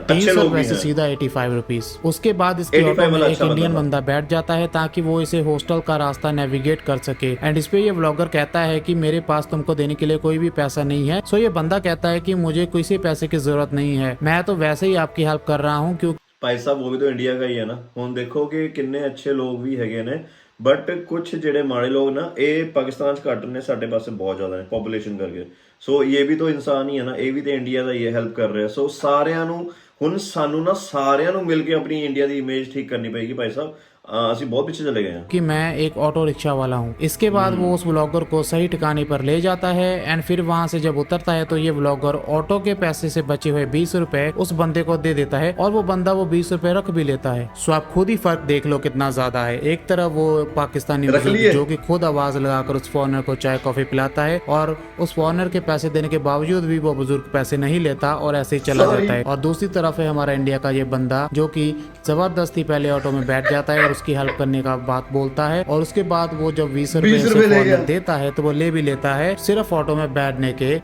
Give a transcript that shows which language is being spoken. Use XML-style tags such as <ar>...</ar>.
<hi>300 रुपए से सीधा 85 रुपीज। उसके बाद इसके ऑटो में एक इंडियन बंदा बैठ जाता है ताकि वो इसे हॉस्टल का रास्ता नेविगेट कर सके। एंड इस पे ये व्लॉगर कहता है कि मेरे पास तुमको देने के लिए कोई भी पैसा नहीं है। सो ये बंदा कहता है कि मुझे किसी पैसे की जरूरत नहीं है, मैं तो वैसे ही आपकी हेल्प कर रहा हूँ। क्योंकि भाई साहब वो भी तो इंडिया का ही है ना।</hi> <pa>ਹੁਣ ਦੇਖੋ ਕਿ ਕਿੰਨੇ</pa> <hi>अच्छे लोग भी</hi> <pa>ਹੈਗੇ ਨੇ, ਬਟ ਕੁਝ ਜਿਹੜੇ ਮਾੜੇ ਲੋਕ ਨਾ ਇਹ ਪਾਕਿਸਤਾਨ 'ਚ ਘੱਟ ਨੇ, ਸਾਡੇ ਪਾਸੇ ਬਹੁਤ ਜ਼ਿਆਦਾ ਨੇ ਪੋਪੂਲੇਸ਼ਨ ਕਰਕੇ। ਸੋ ਇਹ ਵੀ ਤਾਂ ਇਨਸਾਨ ਹੀ ਹੈ ਨਾ, ਇਹ ਵੀ ਤਾਂ ਇੰਡੀਆ ਦਾ ਹੀ ਹੈ, ਹੈਲਪ ਕਰ ਰਿਹਾ। ਸੋ ਸਾਰਿਆਂ ਨੂੰ ਹੁਣ ਸਾਨੂੰ ਨਾ ਸਾਰਿਆਂ ਨੂੰ ਮਿਲ ਕੇ ਆਪਣੀ ਇੰਡੀਆ ਦੀ ਇਮੇਜ ਠੀਕ</pa> <hi>करनी पड़ेगी भाई साहब। ਅਸੀਂ बहुत पीछे चले गए हैं कि मैं एक ऑटो रिक्शा वाला हूँ। इसके बाद वो उस व्लॉगर को सही ठिकाने पर ले जाता है एंड फिर वहाँ से जब उतरता है तो ये व्लॉगर ऑटो के पैसे से बचे हुए 20 रुपए उस बंदे को दे देता है और वो बंदा वो 20 रुपए रख भी लेता है। सो आप खुद ही फर्क देख लो कितना ज्यादा है। एक तरफ वो पाकिस्तानी जो कि खुद आवाज लगाकर उस फॉरनर को चाय कॉफी पिलाता है और उस फॉरनर के पैसे देने के बावजूद भी वो बुजुर्ग पैसे नहीं लेता और ऐसे ही चला जाता है। और दूसरी तरफ है हमारा इंडिया का ये बंदा जो कि जबरदस्ती पहले ऑटो में बैठ जाता है और उसकी हेल्प करने का बात बोलता है और उसके बाद वो जब 20 रुपए देता है तो वो ले भी लेता है सिर्फ ऑटो में बैठने के।</hi>